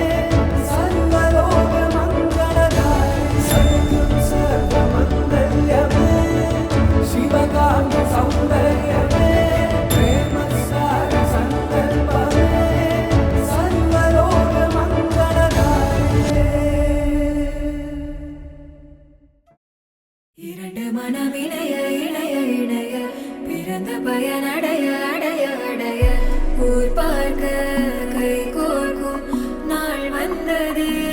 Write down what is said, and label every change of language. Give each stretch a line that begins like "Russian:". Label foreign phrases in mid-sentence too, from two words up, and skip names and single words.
Sanskrit: सर्वलोकमङ्गलधारे सत्यं सर्वमङ्गल्यमे शिवगामि सौन्दर्यमे प्रेमसार संकल्पमे सर्वलोकमङ्गलधारे
Tamil: இரண்டு மனம் இணைய இணைய இணைய பிறந்த பயன் அடைய அடைய அடைய ஊர் பார்க்க கை கோர்க்கும் நாள் வந்ததே